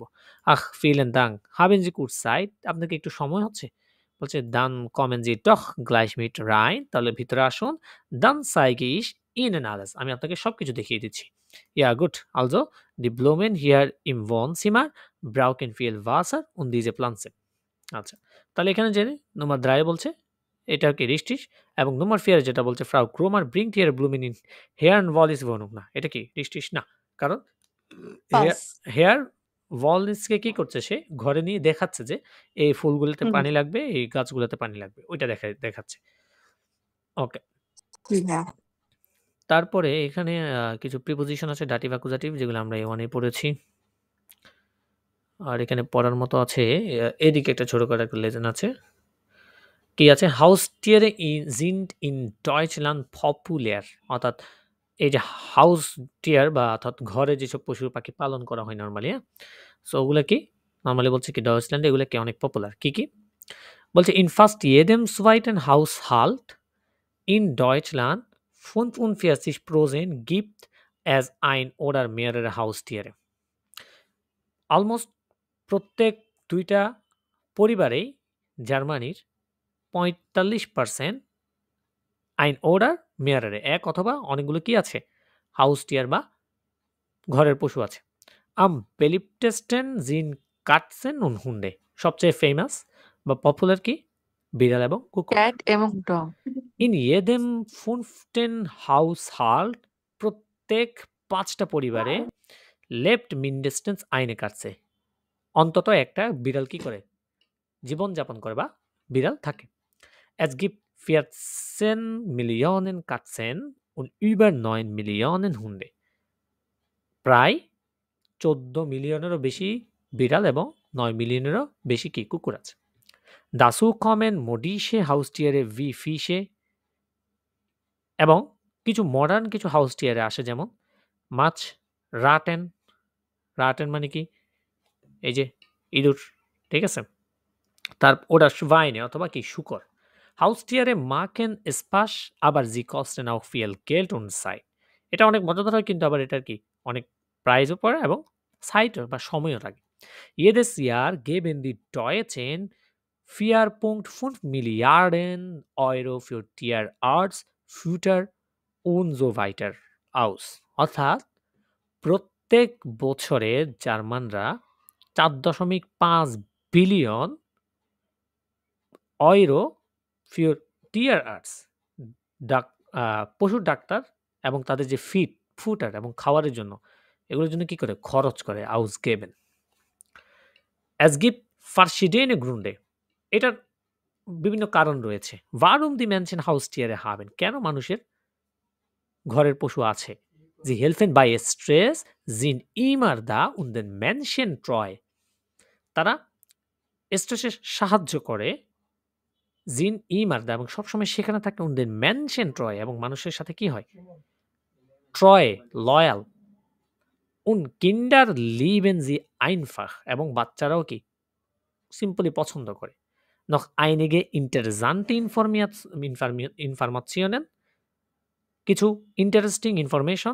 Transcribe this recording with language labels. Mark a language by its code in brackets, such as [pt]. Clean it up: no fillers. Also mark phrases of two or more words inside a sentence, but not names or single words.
[de] Ach, vielen Dank. Haben Sie kurz Zeit? [bn] আপনার কি একটু সময় হচ্ছে? [de] বলছে dann kommen Sie doch gleich mit rein. [bn] তাহলে ভিতরে আসুন। [de] Dann zeige ich Ihnen alles. [bn] আমি আপনাকে সবকিছু দেখিয়ে দিচ্ছি। [de] Ja, gut. Also, die Blumen hier im Wohnzimmer brauchen viel Wasser und diese Pflanze. [bn] আচ্ছা, তাহলে এখানে যে Nummer 3 বলছে এটা কি richtig এবং Nummer 4 যেটা বলছে [de] Frau Kromer bringt ihre Blumen in Herrn Wallis Wohnung [bn] না। এটা কি richtig না। কারণ ফলস। Herr Wallis কে কি করছে, সে ঘরে নিয়ে দেখাচ্ছে যে এই ফুলগুলোতে হুম। পানি লাগবে, এই গাছগুলোতে পানি লাগবে। ওইটা দেখাচ্ছে। ওকে। হ্যাঁ। তারপরে এখানে কিছু প্রিপোজিশন আছে ডাটিভ অ্যাকুজাটিভ যেগুলো আমরা A1 এ পড়েছি। আর এখানে পড়ার মতো আছে এদিকে একটা ছোট করে একটা লেসন আছে। কি আছে? [de] Haustiere sind in Deutschland populär. [bn] অর্থাৎ এই যে হাউসটিয়ার বা অর্থাৎ ঘরে যেসব পশু পাখি পালন করা হয় নরমালি, হ্যাঁ? সো ওগুলা কি নরমালি বলছে কি ডয়েচল্যান্ডে এগুলা কি অনেক পপুলার। কি? [de] বলছে in fast jedem zweiten Haushalt in Deutschland 45% gibt es ein oder mehrere Haustiere. [bn] অলমোস্ট প্রত্যেক 2টা পরিবারেই জার্মানির 45% [de] ein oder mehrere [bn] এক অথবা অনেকগুলো কি আছে? হাউসটিয়ার বা ঘরের পশু আছে। [de] Am beliebtesten sind Katzen und Hunde. [bn] সবচেয়ে ফেমাস বা পপুলার কি? বিড়াল এবং কুকুর। ক্যাট এবং ডগ। [de] In jedem 5. Haushalt [bn] প্রত্যেক 5টা পরিবারে [de] lebt mindestens eine Katze. [bn] অন্তত একটা বিড়াল কি করে? জীবনযাপন করে বা বিড়াল থাকে। [de] Es gibt 14 Millionen Katzen und über 9 Millionen Hunde. [bn] প্রায় 14 মিলিয়নেরও বেশি বিড়াল এবং 9 মিলিয়নেরও বেশি কি কুকুর আছে। [de] Dazu kommen modische Haustiere wie Fische [bn] এবং কিছু মডার্ন কিছু হাউসটিয়ারে আসে যেমন মাছ, রাটেন মানে কি? এই যে ইঁদুর, ঠিক আছে? তার ওটা Schweine অথবা কি শুকর। [de] Haustiere machen Spaß, aber sie kosten auch viel Geld und Zeit. [bn] এটা অনেক মজাদার হয় কিন্তু আবার এটার কি অনেক প্রাইসও পড়ে এবং সাইটও বা সময়ও লাগে। [de] Jedes Jahr geben die Deutschen 4,5 Milliarden Euro für Tierarzt, Futter und so weiter aus. [bn] অর্থাৎ প্রত্যেক বছরে জার্মানরা 4.5 বিলিয়ন ইউরো [de] für Tierarzt [bn] পশুর ডাক্তার এবং তাদের যে ফুটার এবং খাবারের জন্য এগুলোর জন্য কি করে খরচ করে ausgeben. [de] Es gibt verschiedene Gründe. [bn] এটার বিভিন্ন কারণ রয়েছে। [de] Warum die Menschen Haustiere haben? [bn] কেন মানুষের ঘরের পশু আছে? [de] Sie helfen bei Stress, sind immer da und den Menschen treu. [bn] তারা স্ট্রেসে সাহায্য করে, জিন [de] immer da [bn] এবং সবসময় সেখানে থাকে [de] und den Menschen treu [bn] এবং মানুষের সাথে কি হয়? [de] treu, loyal. Und Kinder lieben sie einfach [bn] এবং বাচ্চারাও কি সিম্পলি পছন্দ করে। [de] Noch einige interessante Informationen. [bn] কিছু ইন্টারেস্টিং ইনফরমেশন।